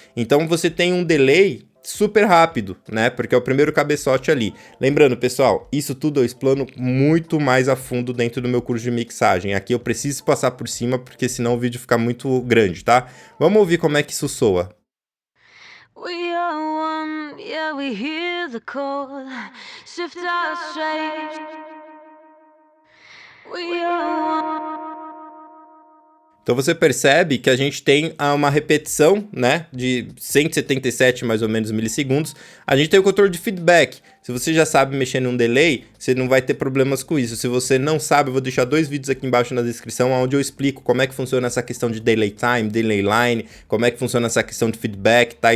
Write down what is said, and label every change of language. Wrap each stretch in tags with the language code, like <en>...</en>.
<pt>Então, você tem um delay super rápido, né? Porque é o primeiro cabeçote ali. Lembrando, pessoal, isso tudo eu explano muito mais a fundo dentro do meu curso de mixagem. Aqui eu preciso passar por cima, porque senão o vídeo fica muito grande, tá? Vamos ouvir como é que isso soa.</pt> <en>We are one, yeah, we hear the call, shift our shapes. We are one.</en> <pt>Então você percebe que a gente tem uma repetição, né, de 177 mais ou menos milissegundos. A gente tem o controle de feedback. Se você já sabe mexer num delay, você não vai ter problemas com isso. Se você não sabe, eu vou deixar 2 vídeos aqui embaixo na descrição, onde eu explico como é que funciona essa questão de delay time, delay line, como é que funciona essa questão de feedback, tá?</pt>